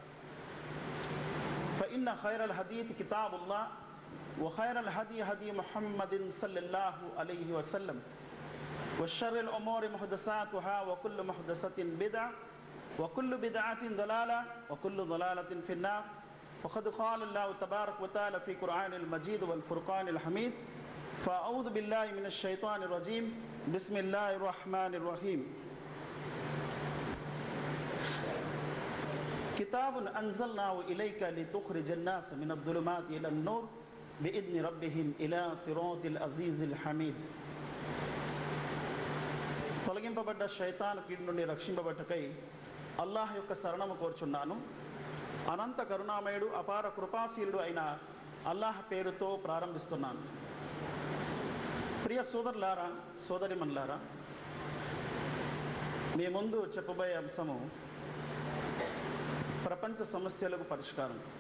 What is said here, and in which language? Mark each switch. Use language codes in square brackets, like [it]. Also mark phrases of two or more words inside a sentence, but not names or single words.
[ar] فإن خير الحديث كتاب الله وخير الهدي هدي محمد صلى الله عليه وسلم وشر الأمور محدثاتها وكل محدثة بدعة وكل بدعة ضلالة وكل ضلالة في النار وقد قال الله تبارك وتعالى في قرآن المجيد والفرقان الحميد فأعوذ بالله من الشيطان الرجيم بسم الله الرحمن الرحيم كتاب أنزلناه إليك لتخرج الناس من الظلمات إلى النور بإذن ربهم إلى صراط العزيز الحميد [te] తొలగింపబడ్డ శైతాను కీడు నుండి రక్షింపబట్టకై అల్లాహ్ యొక్క శరణము కోరుచున్నాను. అనంత కరుణామయుడు అపార కృపాశీలుడు అయిన అల్లాహ్ పేరుతో ప్రారంభిస్తున్నాను. ప్రియ సోదరులారా, సోదరిమణులారా, మీ ముందు చెప్పబోయే అంశము ప్రపంచ సమస్యలకు పరిష్కారం.